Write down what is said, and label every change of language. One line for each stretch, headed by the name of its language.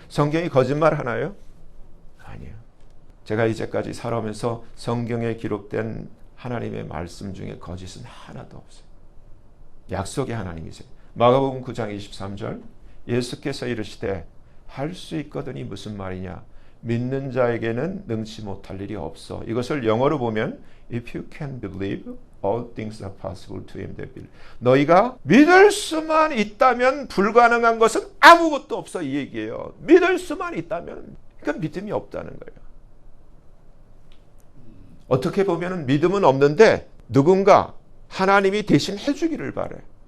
Korean: 성경이 거짓말 하나요? 아니에요. 제가 이제까지 살아오면서 성경에 기록된 하나님의 말씀 중에 거짓은 하나도 없어요. 약속의 하나님이세요. 마가복음 9장 23절 예수께서 이르시되 할 수 있거든이 무슨 말이냐. 믿는 자에게는 능치 못할 일이 없어. 이것을 영어로 보면
English: If you can believe, All things are possible to him that believe.
Korean: 너희가 믿을 수만 있다면 불가능한 것은 아무것도 없어, 이 얘기예요. 믿을 수만 있다면. 그러니까 믿음이 없다는 거예요. 어떻게 보면 믿음은 없는데 누군가 하나님이 대신 해주기를 바래.